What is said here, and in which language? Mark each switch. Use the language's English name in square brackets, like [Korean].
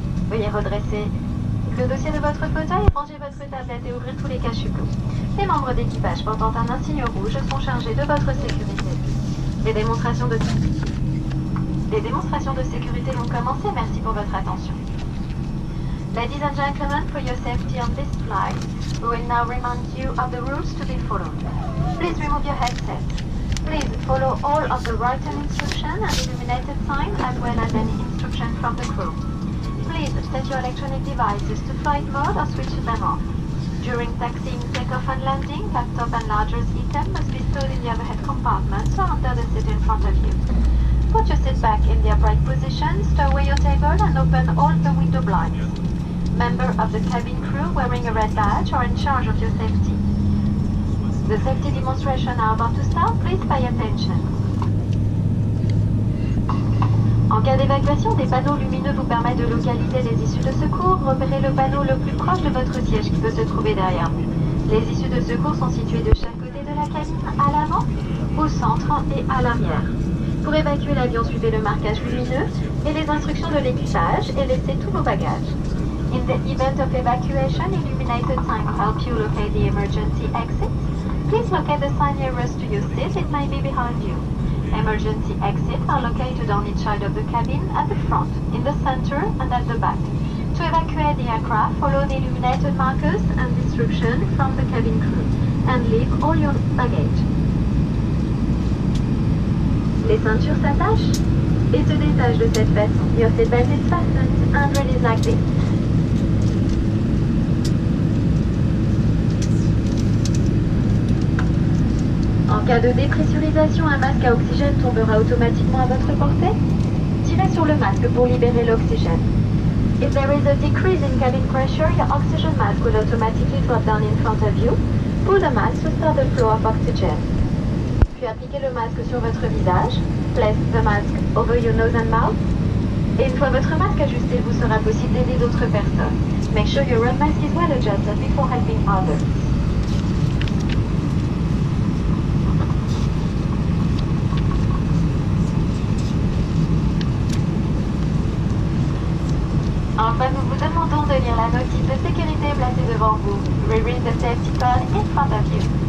[French] Veuillez redresser le dossier de votre fauteuil, ranger votre tablette et ouvrir tous les cachupots. Les membres d'équipage portant un insigne rouge sont chargés de votre sécurité. Les démonstrations de sécurité vont commencer. Merci pour votre attention. [English] Ladies and gentlemen, for your safety on this flight, we will now remind you of the rules to be followed. Please remove your headset. Please follow all of the written instruction and illuminated sign as well as any instruction from the crew. Please set your electronic devices to flight mode or switch them off. During taxiing, takeoff and landing, laptop and larger items must be stored in the overhead compartment or under the seat in front of you. Put your seat back in the upright position, stow away your table and open all the window blinds. Members of the cabin crew wearing a red badge are in charge of your safety. The safety demonstration are about to start. Please pay attention. [French] En cas d'évacuation, des panneaux lumineux vous permettent de localiser les issues de secours. Repérez le panneau le plus proche de votre siège qui peut se trouver derrière vous. Les issues de secours sont situées de chaque côté de la cabine, à l'avant, au centre et à l'arrière. Pour évacuer l'avion, suivez le marquage lumineux et les instructions de l'équipage et laissez tous vos bagages. [English] In the event of evacuation, illuminated sign will help you locate the emergency exit. Please locate the sign nearest to your seat. It may be behind you. Emergency exits are located on each side of the cabin, at the front, in the center, and at the back. To evacuate the aircraft, follow the illuminated markers and instructions from the cabin crew, and leave all your baggage. [French] Les ceintures s'attachent et se détachent de cette façon. [English] Your seatbelt is fastened and released like this. [French] En cas de dépressurisation, un masque à oxygène tombera automatiquement à votre portée. Tirez sur le masque pour libérer l'oxygène. [English] If there is a decrease in cabin pressure, your oxygen mask will automatically drop down in front of you. Pull the mask to start the flow of oxygen. [French] Puis appliquez le masque sur votre visage. [English] Place the mask over your nose and mouth. [French] Et une fois votre masque ajusté, vous sera possible d'aider d'autres personnes. [English] Make sure your own mask is well adjusted before helping others. [French] Enfin, nous vous demandons de lire la notice de sécurité placée devant vous. [English] Reread the safety code in front of you.